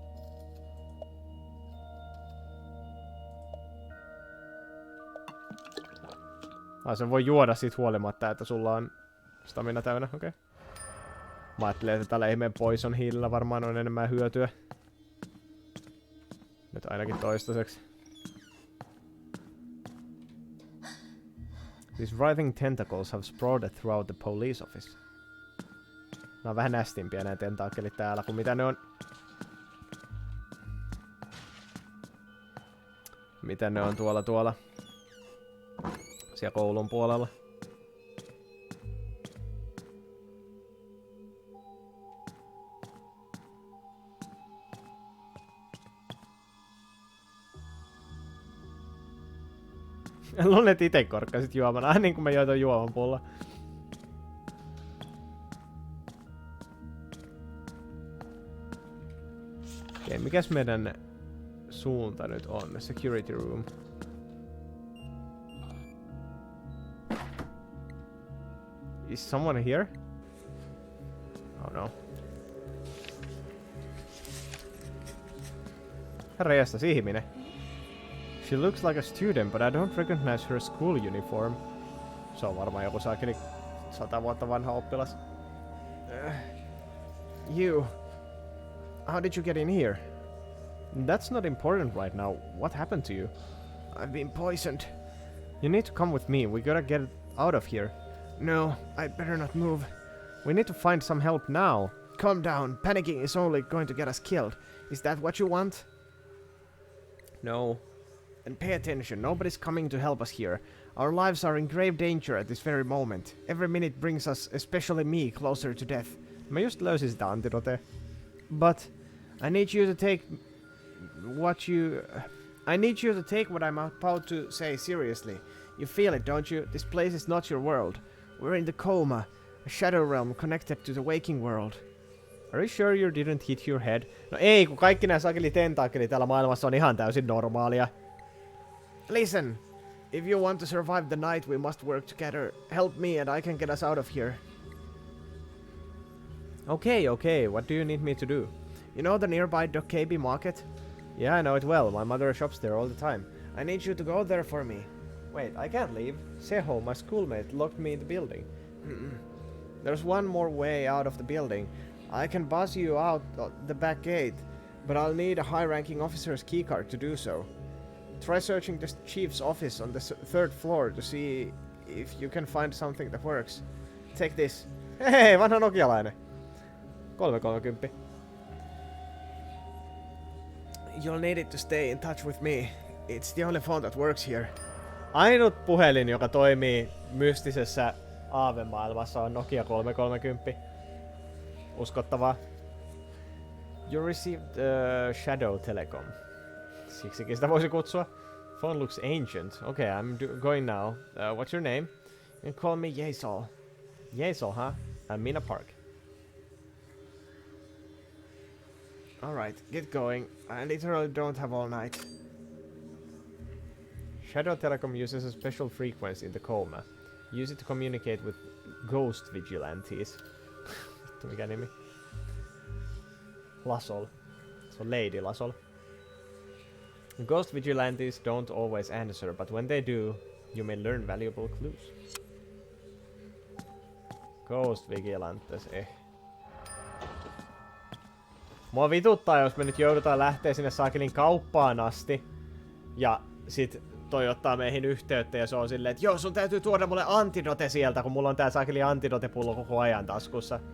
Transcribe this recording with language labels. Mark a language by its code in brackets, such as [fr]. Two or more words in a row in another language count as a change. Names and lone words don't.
[fi] Sen voi juoda siitä huolimatta, että sulla on stamina täynnä, okei. Okay. Mä ajattelin, että tällä ihmeen Poison Healillä varmaan on enemmän hyötyä. Nyt ainakin toistaiseksi. [en] These writhing tentacles have sprawled throughout the police office. [fi] Nää on vähän nästimpiä nää tentakkelit täällä kuin mitä ne on. Mitä ne on tuolla. Siellä koulun puolella. Luulet ite korkkasit juoman, aina niin kuin mä join juoman pulla. Okei, mikäs meidän suunta nyt on? [en] Security room. Is someone here? Oh no. [fi] Herranjestas, ihminen. [en] She looks like a student, but I don't recognize her school uniform. [fi] Se on varmaan joku saakeli 100 vuotta vanha oppilas. [en] You. How did you get in here? That's not important right now. What happened to you? I've been poisoned. You need to come with me. We gotta get out of here. No, I'd better not move. We need to find some help now. Calm down. Panicking is only going to get us killed. Is that what you want? No. And pay attention. Nobody's coming to help us here. Our lives are in grave danger at this very moment. Every minute brings us, especially me, closer to death. [fi] Mä just löysin sitä antidote. [en] But I need you to take what I'm about to say seriously. You feel it, don't you? This place is not your world. We're in the Coma, a shadow realm connected to the waking world. Are you sure you didn't hit your head? [fi] No ei, kun kaikki nää sakeli tentakkelit täällä maailmassa on ihan täysin normaalia. [en] Listen, if you want to survive the night, we must work together. Help me and I can get us out of here. Okay, what do you need me to do? You know the nearby Dokkaebi market? Yeah, I know it well. My mother shops there all the time. I need you to go there for me. Wait, I can't leave. Tejo, my schoolmate, locked me in the building. There's one more way out of the building. I can buzz you out the back gate, but I'll need a high-ranking officer's keycard to do so. Try searching the chief's office on the third floor to see if you can find something that works. Take this. [fi] Hei, vanha nokialainen. 330. [en] You'll need it to stay in touch with me. It's the only phone that works here. [fi] Ainut puhelin, joka toimii mystisessä aavemaailmassa, on Nokia 330. Uskottavaa. [en] You received Shadow Telecom. [fi] Siksikin sitä voisi kutsua. [en] Phone looks ancient. Okay, I'm going now. What's your name? You can call me Yesol. Yesol, huh? I'm Mina Park. Alright, get going. I literally don't have all night. Shadow Telecom uses a special frequency in the Coma. Use it to communicate with Ghost Vigilantes. [fi] Vittu, mikä nimi? Lasol. Se on Lady Lasol. [en] Ghost Vigilantes don't always answer, but when they do, you may learn valuable clues. Ghost Vigilantes, [fi] Mua vituttaa, jos me nyt joudutaan lähteä sinne saakelin kauppaan asti. Ja sit toi ottaa meihin yhteyttä ja se on silleen, että joo, sun täytyy tuoda mulle antidote sieltä, kun mulla on tää saakeli antidotepullo koko ajan taskussa.